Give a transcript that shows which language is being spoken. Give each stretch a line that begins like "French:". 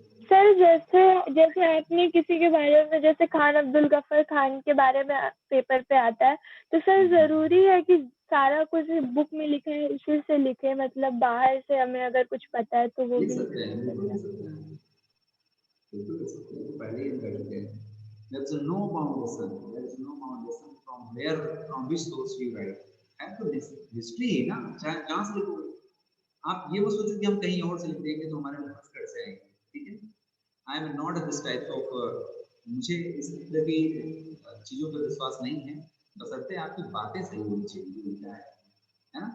Hindi: Sir जैसे आपने किसी के बारे में, जैसे खान अब्दुल गफ्फार खान के बारे में पेपर पे आता है, तो सर जरूरी है कि सारा कुछ बुक में लिखा है उसी से लिखे, मतलब बाहर से हमें अगर कुछ पता है तो वो लिख भी सकते हैं, बिल्कुल लिख सकते हैं, बिल्कुल लिख सकते हैं, तो पहले ही हम कर चुके हैं।
English: There is no foundation. There is no foundation from which source we write.
Hindi: है तो हिस्ट्री है ना, चाहे जहाँ से लिखोगे। आप ये मत सोचो कि हम कहीं और से लिख देंगे तो हमारे मुंह से से आएंगे, ठीक है?
English: I am not this type of,
Hindi: मुझे इस तरह की चीजों पर विश्वास नहीं है, बशर्ते आपकी बातें सही होनी चाहिए, लिखा है ना?